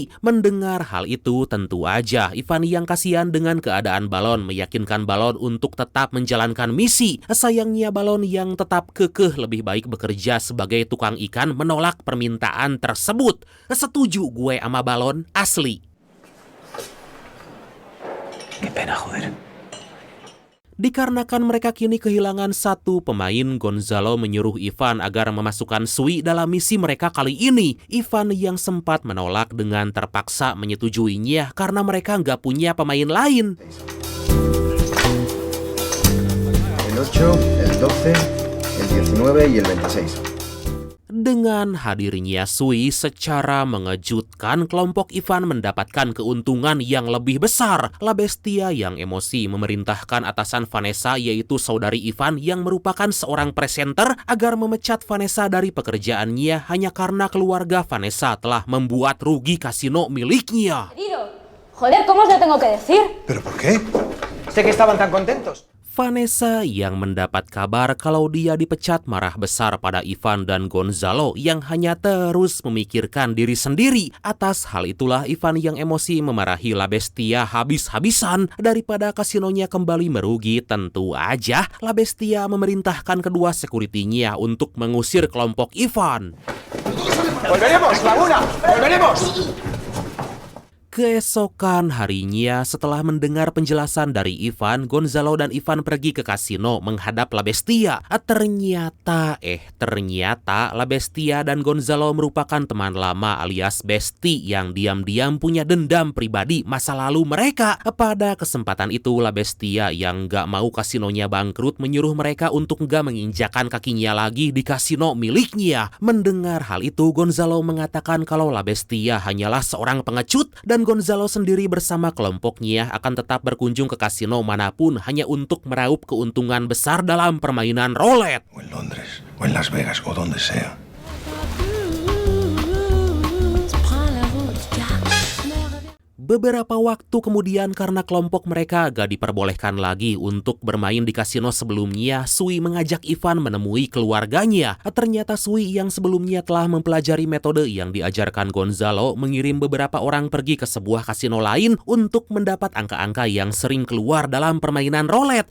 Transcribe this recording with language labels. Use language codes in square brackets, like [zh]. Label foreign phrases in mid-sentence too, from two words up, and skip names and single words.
[id] Mendengar hal itu, tentu aja Ivan yang kasihan dengan keadaan Balon meyakinkan Balon untuk tetap menjalankan misi. Sayangnya Balon yang tetap kekeh lebih baik bekerja sebagai tukang ikan menolak permintaan tersebut. Setuju gue sama Balon, asli. [es] Qué pena, joder. [id] Dikarenakan mereka kini kehilangan satu pemain, Gonzalo menyuruh Ivan agar memasukkan Sui dalam misi mereka kali ini. Ivan yang sempat menolak dengan terpaksa menyetujuinya karena mereka nggak punya pemain lain. [es] El 8, el 12... el 19 y el 26. [id] Dengan hadirnya Sui secara mengejutkan, kelompok Ivan mendapatkan keuntungan yang lebih besar. La Bestia yang emosi memerintahkan atasan Vanessa, yaitu saudari Ivan yang merupakan seorang presenter, agar memecat Vanessa dari pekerjaannya hanya karena keluarga Vanessa telah membuat rugi kasino miliknya. [es] Joder, ¿cómo os lo tengo que decir? ¿Pero por qué? Sé que estaban tan contentos. [id] Vanessa yang mendapat kabar kalau dia dipecat marah besar pada Ivan dan Gonzalo yang hanya terus memikirkan diri sendiri. Atas hal itulah Ivan yang emosi memarahi La Bestia habis-habisan. Daripada kasinonya kembali merugi, tentu aja La Bestia memerintahkan kedua sekuritinya untuk mengusir kelompok Ivan. [es] ¡Volveremos, Laguna! ¡Volveremos! [id] Keesokan harinya setelah mendengar penjelasan dari Ivan, Gonzalo dan Ivan pergi ke kasino menghadap La Bestia. Ternyata La Bestia dan Gonzalo merupakan teman lama alias Besti yang diam-diam punya dendam pribadi masa lalu mereka. Pada kesempatan itu La Bestia yang gak mau kasinonya bangkrut menyuruh mereka untuk gak menginjakan kakinya lagi di kasino miliknya. Mendengar hal itu, Gonzalo mengatakan kalau La Bestia hanyalah seorang pengecut dan Gonzalo sendiri bersama kelompoknya akan tetap berkunjung ke kasino manapun hanya untuk meraup keuntungan besar dalam permainan roulette. [es] O en Londres, o en Las Vegas, o donde sea. [id] Beberapa waktu kemudian karena kelompok mereka gak diperbolehkan lagi untuk bermain di kasino sebelumnya, Sui mengajak Ivan menemui keluarganya. Ternyata Sui yang sebelumnya telah mempelajari metode yang diajarkan Gonzalo mengirim beberapa orang pergi ke sebuah kasino lain untuk mendapat angka-angka yang sering keluar dalam permainan roulette.